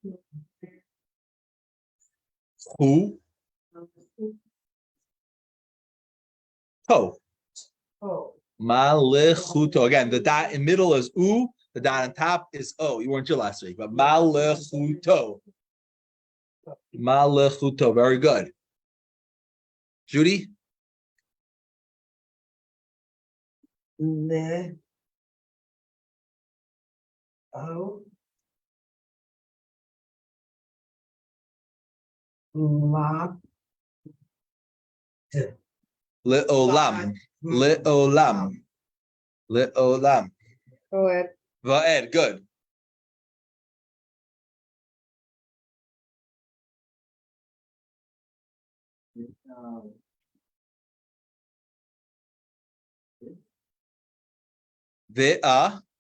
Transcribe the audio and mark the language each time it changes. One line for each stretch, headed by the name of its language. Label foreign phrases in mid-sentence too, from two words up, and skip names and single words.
English: Hu. To. Oh, Malechuto. Again, the dot in middle is u, the dot on top is o. You weren't here last week, but malechuto. Malechuto. Very good. Judy? Le. O. La. Le'olam.
Hebrew: Le'olam. Le'olam.
English: go ahead. Va'ed. Good. Ve'ah.